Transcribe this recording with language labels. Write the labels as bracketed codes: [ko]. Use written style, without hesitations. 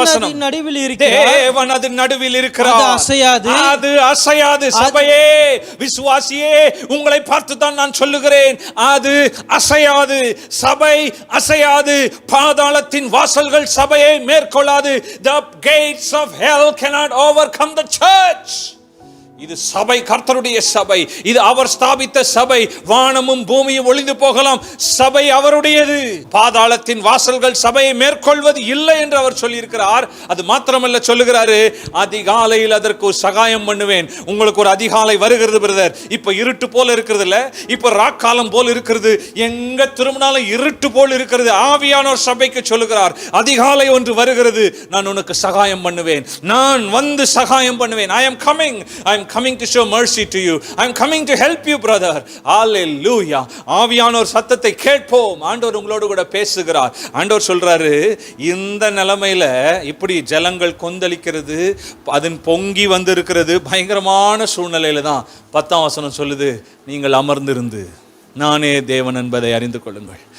[ta] தேவன் அதன் நடுவில் இருக்கிறார், அது அசையாது. சபையே, விசுவாசியே, உங்களை பார்த்து தான் நான் சொல்லுகிறேன், அது அசையாது. சபை அசையாது. பாதாளத்தின் வாசல்கள் சபையை மேற்கொள்ளாது. [en] The gates of hell cannot overcome the church. [ta] இது சபை, கர்த்தருடைய சபை, இது அவர் ஸ்தாபித்த சபை. வானமும் பூமியும் ஒளிந்து போகலாம், சபை அவருடையது. பாதாளத்தின் வாசல்கள் சபையை மேற்கொள்வது இல்லை என்று அவர் சொல்லியிருக்கிறார். அது மாத்திரமல்ல, சொல்லுகிறாரு, அதிகாலையில் அதற்கு ஒரு சகாயம் பண்ணுவேன். உங்களுக்கு ஒரு அதிகாலை வருகிறது பிரதர். இப்ப இருட்டு போல இருக்கிறது இல்ல, இப்ப ராக்காலம் போல் இருக்கிறது, எங்க திரும்பினாலும் இருட்டு போல் இருக்கிறது. ஆவியானோர் சபைக்கு சொல்லுகிறார், அதிகாலை ஒன்று வருகிறது, நான் உனக்கு சகாயம் பண்ணுவேன், நான் வந்து சகாயம் பண்ணுவேன். [en] I am coming to show mercy to you. I am coming to help you brother. [ta] Hallelujah. ஆவியானோர் சத்தத்தை கேட்போம். ஆண்டவர் உங்களோடு கூட பேசுகிறார். ஆண்டவர் சொல்றாரு, இந்த நிலைமையில இப்படி ஜலங்கள் கொந்தளிக்கிறது, அதன் பொங்கி வந்து இருக்கிறது, பயங்கரமான சூழ்நிலையில தான் 10ஆம் வசனம் சொல்லுது, நீங்கள் அமர்ந்திருந்து நானே தேவன் என்பதை அறிந்து கொள்ளுங்கள்.